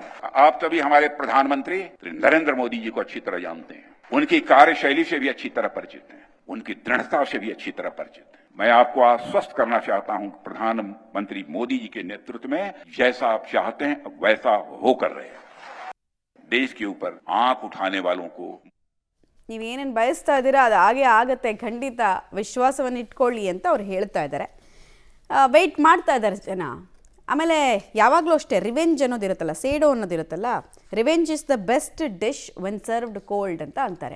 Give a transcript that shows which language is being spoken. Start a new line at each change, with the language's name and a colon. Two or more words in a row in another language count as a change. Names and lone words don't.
Hindi: आप सभी हमारे प्रधानमंत्री नरेंद्र मोदी जी को अच्छी तरह जानते हैं, उनकी कार्यशैली से भी अच्छी तरह परिचित हैं, उनकी दृढ़ता से भी अच्छी तरह परिचित है। मैं आपको आश्वस्त करना चाहता हूं, प्रधानमंत्री मोदी जी के नेतृत्व में जैसा आप चाहते हैं वैसा होकर रहे। देश के ऊपर आंख उठाने वालों को
Kannada: ನೀವೇನೇನು ಬಯಸ್ತಾ ಇದ್ದೀರಾ ಅದು ಹಾಗೆ ಆಗತ್ತೆ, ಖಂಡಿತ ವಿಶ್ವಾಸವನ್ನು ಇಟ್ಕೊಳ್ಳಿ ಅಂತ ಅವ್ರು ಹೇಳ್ತಾ ಇದ್ದಾರೆ. ವೆಯ್ಟ್ ಮಾಡ್ತಾ ಇದ್ದಾರೆ ಜನ. ಆಮೇಲೆ ಯಾವಾಗಲೂ ಅಷ್ಟೇ ರಿವೆಂಜ್ ಅನ್ನೋದಿರುತ್ತಲ್ಲ, ಸೇಡೋ ಅನ್ನೋದಿರುತ್ತಲ್ಲ,
English: revenge is the best dish when served cold
Kannada: ಅಂತ ಅಂತಾರೆ.